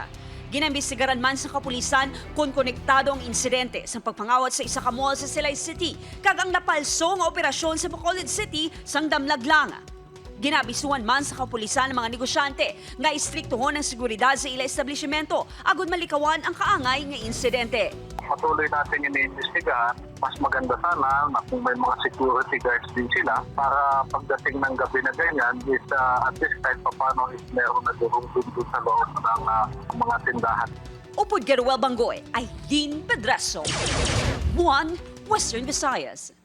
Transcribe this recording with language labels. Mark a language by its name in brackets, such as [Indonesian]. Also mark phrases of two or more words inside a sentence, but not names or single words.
[Hiligaynon] Ginambisigaran man sa kapulisan kung konektado ang insidente sa pagpangawat sa isa ka mall sa Silay City kag ang napalso nga operasyon sa Bacolod City sang damlaglang. Ginabisuan man sa kapulisan ng mga negosyante nga istriktuhon ang seguridad sa ila establishmento agud malikawan ang kaangay nga insidente. [Filipino] Patuloy natin iniimbestigahan. Mas maganda sana na kung may mga [English] security guards [Filipino] din sila para pagdating ng gabi na ganyan is [English] at least [Filipino] kahit paano is meron na durugdun doon sa loob ng mga tindahan. [Hiligaynon] Upod Garuel Bangoy, Aileen Pedreso, One Western Visayas.